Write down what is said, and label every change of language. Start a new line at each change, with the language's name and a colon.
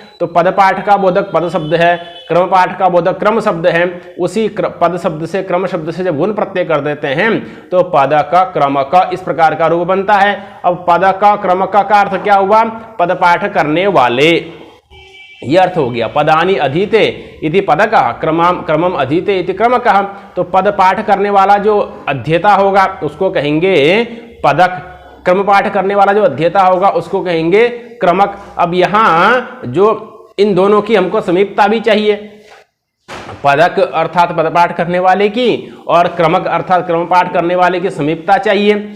Hindi: तो पद पाठ का बोधक पद शब्द है, क्रम पाठ का बोधक क्रम शब्द है। उसी पद शब्द से क्रम शब्द से जब गुण प्रत्यय कर देते हैं तो पद का क्रम का इस प्रकार का रूप बनता है। अब पद का क्रम का अर्थ क्या हुआ? पद पाठ करने वाले, यह अर्थ हो गया।
Sanskrit: पदानि अधीते इति पदकः क्रमम अधीते इति क्रमकः।
Hindi: तो पद पाठ करने वाला जो अध्येता होगा उसको कहेंगे पदक, क्रम पाठ करने वाला जो अध्येता होगा उसको कहेंगे क्रमक। अब यहाँ जो इन दोनों की हमको समीपता भी चाहिए, पदक अर्थात पद पाठ करने वाले की और क्रमक अर्थात क्रम पाठ करने वाले की समीपता चाहिए।